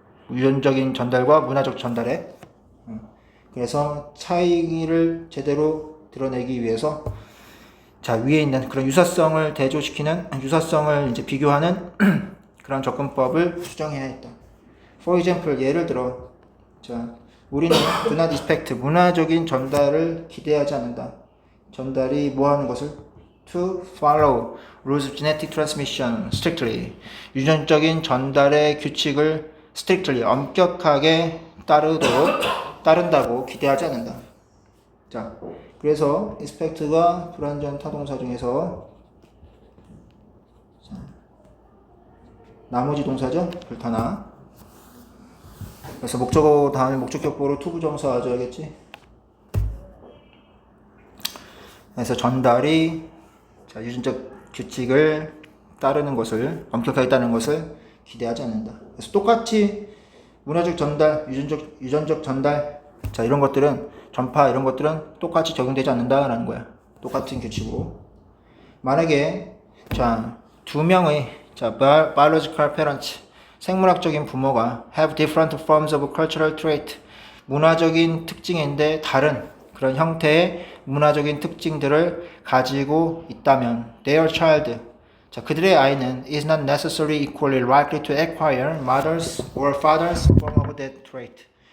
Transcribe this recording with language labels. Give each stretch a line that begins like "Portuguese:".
Korean: 유전적인 전달과 문화적 전달에 그래서 차이를 제대로 드러내기 위해서 자, 위에 있는 그런 유사성을 대조시키는 유사성을 이제 비교하는 그런 접근법을 수정해야 했다.
English: For example,
Korean: 예를 들어 자, 우리는
English: do not expect
Korean: 문화적인 전달을 기대하지 않는다. 전달이 뭐 하는 것을
English: to follow rules of genetic transmission strictly.
Korean: 유전적인 전달의 규칙을
English: strictly,
Korean: 엄격하게 따른다고 기대하지 않는다. 자, 그래서 expect가 불완전 타동사 중에서 나머지 동사죠? 불타나. 그래서 목적어 다음에 목적격보로 투부정사 와줘야겠지? 그래서 전달이 자, 유전적 규칙을 따르는 것을 엄격하게 따르는 것을 기대하지 않는다. 그래서 똑같이 문화적 전달, 유전적 전달, 자 이런 것들은 전파 이런 것들은 똑같이 적용되지 않는다라는 거야. 똑같은 규칙으로. 만약에 자 두 명의 자
English: biological parents
Korean: 생물학적인 부모가
English: have different forms of cultural trait
Korean: 문화적인 특징인데 다른 그런 형태의 문화적인 특징들을 가지고 있다면
English: their child
Korean: 자 그들의 아이는
English: is not necessarily equally likely to acquire mother's or father's form of that trait.